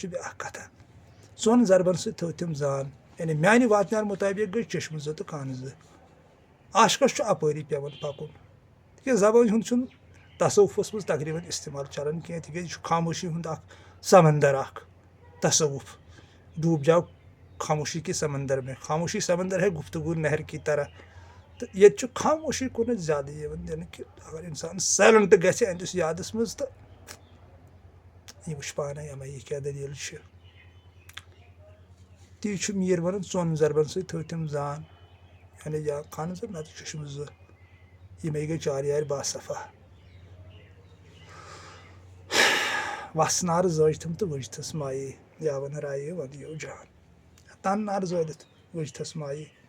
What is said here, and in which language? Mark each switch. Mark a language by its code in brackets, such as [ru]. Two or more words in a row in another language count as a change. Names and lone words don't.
[ks] چھِ بیٛاکھ کتھا ژۄن ضربن سۭتۍ تھوٚو تٔمۍ زان یعنی میانہِ واتنہٕ مُطٲبق گٔے چشمہٕ زٕ تہٕ کانہٕ زٕ عاشقس چھُ اپٲری پیٚوان پکُن تِکیٛازِ زبٲنۍ ہُنٛد چھُنہٕ تصوفس منٛز تقریٖباً استعمال چلان کینٛہہ تِکیٛازِ یہِ چھُ خاموشی ہُنٛد اکھ سمندر اکھ تصوف [ur] ڈوب جاو خاموشی کے سمندر میں خاموشی سمندر ہے گفتگو نہر کی طرح [ks] تہٕ ییٚتہِ چھُ خاموشی کُنتھ زیادٕ یِوان دِنہٕ کہِ اگر انسان سایلنٹ گژھِ أہنٛدِس یادس منٛز تہٕ یہِ وٕچھ پانے اما یہِ کیٛاہ دٔلیٖل چھِ تی چھُ میٖر ونان ژۄن ضربن سۭتۍ تھوٚو تٔمۍ زان یعنی یا خان زٕ نتہٕ چشمہٕ زٕ یِمے گٔے چار یارِ باصفا وس نار زٲج تھم تہٕ وجتھس مایے یاون رایے ودیو جان تن نار زٲلِتھ وجتھس مایے